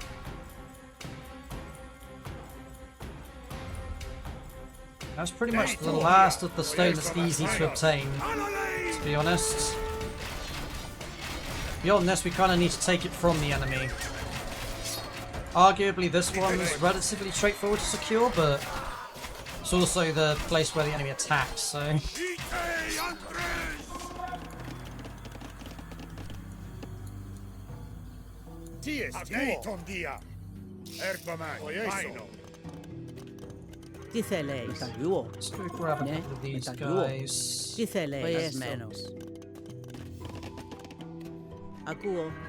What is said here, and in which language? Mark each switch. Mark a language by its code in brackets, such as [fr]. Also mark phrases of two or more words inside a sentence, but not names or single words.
[en] That's pretty much the last of the stone that's easy to obtain, to be honest. Beyond this, we kind of need to take it from the enemy. Arguably, this one's relatively straightforward to secure, but it's also the place where the enemy attacks, so... [el] TST. Tondia. Ergomai. Aino. [en] Let's go grab a couple of these guys. [el] Menos. Akuo.